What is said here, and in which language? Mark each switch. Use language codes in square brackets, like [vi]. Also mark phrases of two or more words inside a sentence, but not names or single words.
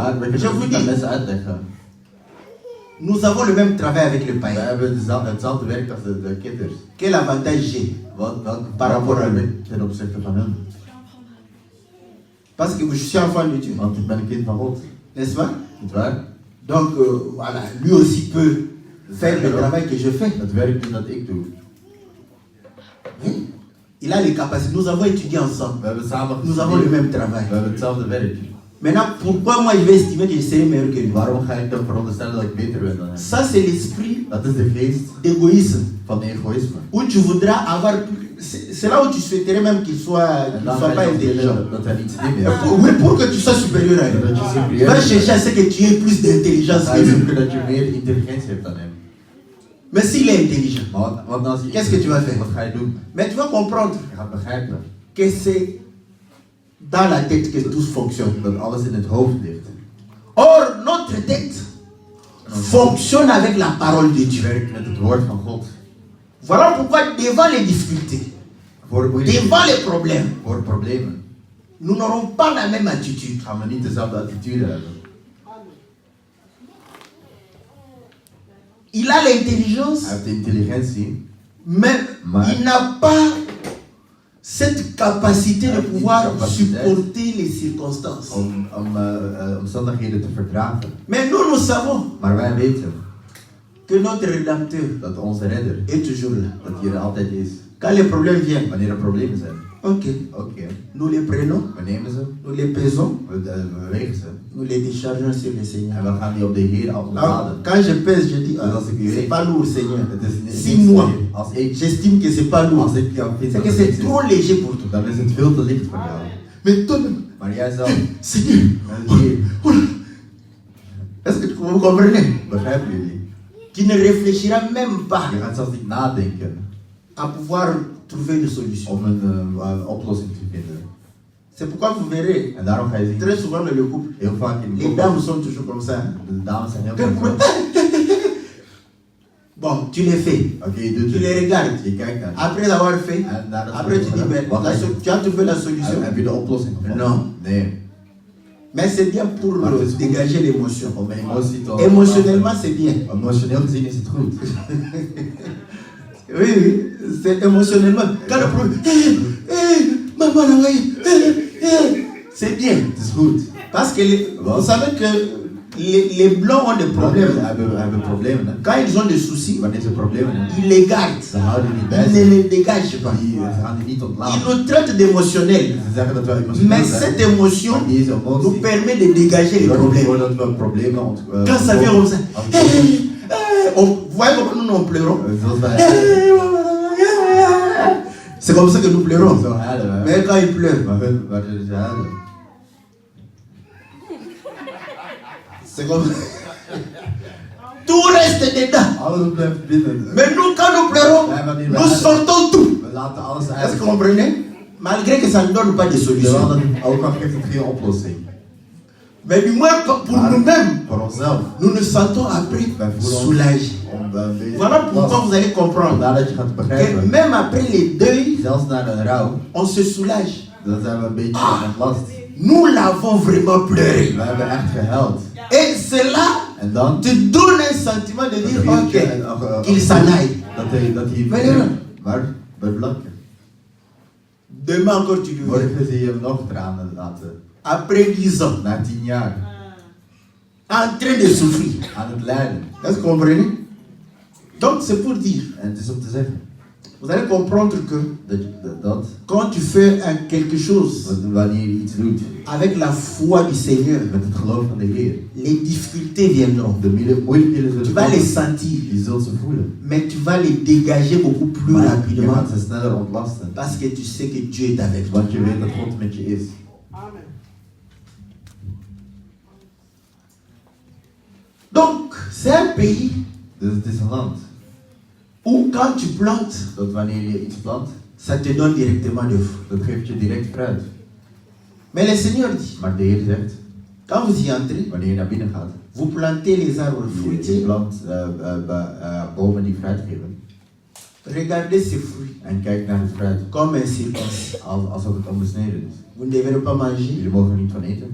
[nl] Maar we [fr] Je [nl] kunnen [fr] vous [nl] het niet aan [fr] dis, [nl] mensen uitleggen. [fr] nous avons le même travail avec le [nl] Wij [fr] païen. [nl] hebben hetzelfde werk als de kitters. [fr] Quel avantage j'ai? [nl] Welke [fr] Par rapport à [nl] heb [fr] eux. [nl] ik ten opzichte van hun? [fr] Parce que je suis enfant de Dieu, [nl] Want ik ben een kind van God. [fr] n'est-ce pas? [nl] Niet waar? [fr] Donc voilà, lui aussi peut faire le travail que je fais. [nl] Het werk doen dat ik doe. [fr] Oui. Il a les capacités. Nous avons étudié ensemble. [nl] We hebben samen [fr] Nous avons le [nl] gestudeerd. [fr] même travail. [nl] We hebben hetzelfde werk. [fr] Maintenant, pourquoi moi je vais estimer que je serai meilleur que lui? [nl] Waarom ga ik dan veronderstellen dat ik beter ben dan hem? [fr] Ça, c'est l'esprit [nl] Dat is de geest [fr] d'égoïsme. [nl] van egoïsme. [fr] Où tu voudras avoir plus. C'est là où tu souhaiterais même qu'il soit, [nl] En [fr] qu'il [nl] dan [fr] soit [nl] ga [fr] pas [nl] je ook [fr] intelligent. [nl] willen dat hij niet slim is. [fr] Oui, pour que tu sois supérieur à lui. [nl] Dat je superieur [fr] Va [nl] bent. [fr] chercher à ce que tu aies plus d'intelligence [nl] Ga [fr] que [nl] je [fr] lui. [nl] zoeken dat je meer intelligentie hebt dan hem. [fr] Mais s'il est intelligent, [nl] Maar wat als je [fr] Qu'est-ce que tu vas faire? [nl] Wat ga je doen? [fr] mais tu vas comprendre [nl] Je gaat begrijpen [fr] que c'est dans la tête que tout fonctionne. [nl] dat alles in het hoofd ligt. [fr] Or, notre tête fonctionne avec la parole de [nl] Je [fr] Dieu. [nl] werkt met het woord van God. [fr] Voilà pourquoi, devant les difficultés, [nl] Voor moeilijke, [fr] devant les problèmes, [nl] voor problemen [fr] nous n'aurons pas la même attitude. [nl] gaan we niet dezelfde attitude hebben. [fr] Il a l'intelligence, [nl] Hij heeft de intelligentie, [fr] mais [nl] Maar- [fr] il n'a pas cette capacité de pouvoir [nl] capaciteit. [fr] supporter les circonstances. [nl] om omstandigheden te verdragen. [fr] Mais nous savons [nl] Maar wij weten [fr] que notre Rédempteur [nl] dat onze redder, [fr] est toujours là. [nl] dat hij er altijd is. [fr] Quand les problèmes viennent, [nl] Wanneer er problemen zijn. [fr] ok, [nl] Oké, [fr] nous les prenons, [nl] we nemen ze, [fr] nous les pesons, [nl] we wegen ze. [fr] nous les déchargeons sur le Seigneur. [nl] En we gaan die op de Heer [fr] Alors, [nl] afladen. [fr] quand je pèse, je dis, ah, [nl] Dat als ik die [fr] c'est [nl] weeg, [fr] pas lourd, Seigneur. [nl] het is niet [fr] Si moi, [nl] als ik, [fr] j'estime que c'est pas lourd, [nl] als ik jou vind [fr] c'est [nl] dat [fr] que [nl] het [fr] c'est [nl] niks is, [fr] trop léger pour toi. [nl] dan is het veel te licht voor jou. [fr] Mais toi-même, [nl] Maar jij zelf, [fr] Seigneur, [nl] Heer, [fr] est-ce que vous comprenez? [nl] begrijpen jullie? [fr] Tu ne réfléchiras même pas [nl] Je gaat zelfs niet nadenken [fr] à pouvoir trouver une solution. [nl] om een oplossing te vinden. [fr] C'est pourquoi vous verrez, [nl] En daarom ga je zien, [fr] très souvent dans le couple, [nl] heel vaak in de [fr] les [nl] koppel, [fr] dames sont toujours comme ça. [nl] de dames zijn heel vaak zo. [fr] Bon, tu les fais, [nl] Oké, je doet [fr] tu les [nl] het. [fr] regardes. [nl] Je kijkt naar [fr] Après avoir fait, [nl] en nadat ze [fr] après [nl] het [fr] tu dis, [nl] gedaan, [fr] mais [nl] wat ga je- [fr] tu as trouvé la solution. [nl] heb je de oplossing gevonden? [fr] Non. [nl] Nee. [fr] Mais c'est bien pour [nl] Maar het is goed [fr] dégager l'émotion. [nl] om emotie te [fr] Émotionnellement, c'est bien. [nl] Emotioneel gezien is het goed. [fr] Oui, c'est émotionnellement. Quand le problème, maman, c'est bien. [nl] Het is goed. [fr] Parce que vous savez que les blancs ont des problèmes. [nl] Hebben problemen. Hè? [fr] Quand ils ont des soucis, [nl] Wanneer ze problemen hebben, [fr] ils les gardent. [nl] ze houden die niet bij [fr] Ils [nl] zich. [fr] ne les dégagent pas. [nl] Ze gaan die niet [fr] Ils [nl] ontlaten. [fr] nous traitent d'émotionnels. [nl] Ze zeggen dat we emotioneel [fr] Mais [nl] zijn. [fr] cette émotion [nl] Maar deze [fr] nous [nl] emotie [fr] permet de dégager les [nl] zorgt [fr] problèmes. [nl] ervoor dat we problemen [fr] Quand ça vient comme ça, vous voyez comment nous pleurons. [nl] Zoals wij [fr] C'est comme ça que nous pleurons. [nl] zo huilen we. [fr] Mais quand ils pleurent, [nl] Maar ze huilen. [fr] c'est comme tout reste dedans. [nl] Alles blijft binnen. [fr] Mais nous, quand nous pleurons, nous sortons tout. [nl] We laten alles [fr] Est-ce [nl] uit. [fr] que vous comprenez? Malgré que ça ne donne pas de solution. [nl] Terwijl het ook al geeft het geen oplossing. [fr] Mais du moins pour nous-mêmes, [nl] Voor onszelf. [fr] nous nous sentons après soulagés. [nl] Om een beetje [fr] Voilà pourquoi vous allez comprendre [nl] Vandaar dat je gaat [fr] que [nl] begrijpen. [fr] même après les deuils, [nl] Zelfs na een rouw, [fr] on se soulage. [nl] dan zijn we een beetje ontlast. [fr] Nous l'avons vraiment pleuré. [nl] We hebben echt gehuild. [fr] Et cela [nl] En dan [fr] te donne un sentiment de dire, [nl] geef [fr] ok, [nl] je een [fr] qu'il s'en aille. [nl] dat hij Maar nee, nee. Maar bij blanken. [fr] Demain encore tu le vois. [nl] Morgen zie je hem nog tranen laten. [fr] Après 10 ans, [nl] Na 10 jaar. [fr] en train de souffrir. [nl] Aan het lijden. [fr] Est-ce que vous comprenez? Donc c'est pour dire, [nl] En het is om te zeggen [fr] vous allez comprendre que [nl] dat [fr] quand tu fais quelque chose [nl] wanneer je iets doet [fr] avec la foi du Seigneur, [nl] met het geloof van de Heer, [fr] les difficultés viendront. [nl] de moeilijkheden [fr] Tu [nl] zullen [fr] vas les [nl] komen. [fr] sentir, [nl] Je zult ze voelen. [fr] mais tu vas les dégager beaucoup plus [nl] Maar je [fr] rapidement [nl] gaat ze sneller ontlasten. [fr] parce que tu sais que Dieu est avec toi. [nl] Want je weet dat God met je is. [fr] Donc, c'est un pays [nl] Dus het is een land [fr] où quand tu plantes, [nl] dat wanneer je iets plant, [fr] ça te donne directement de fruits. [nl] dat geeft je direct fruit. [fr] Mais le Seigneur dit, [nl] Maar de Heer zegt, [fr] quand vous y entrez, [nl] wanneer je naar binnen gaat, [fr] vous plantez les arbres [nl] je [fr] fruitiers, [nl] plant bomen die fruit geven. [fr] regardez ces fruits [nl] En kijk naar het fruit [fr] comme un circoncis. [nl] alsof het onbesneden is. [fr] Vous ne devrez pas manger [nl] Jullie mogen er niet van eten.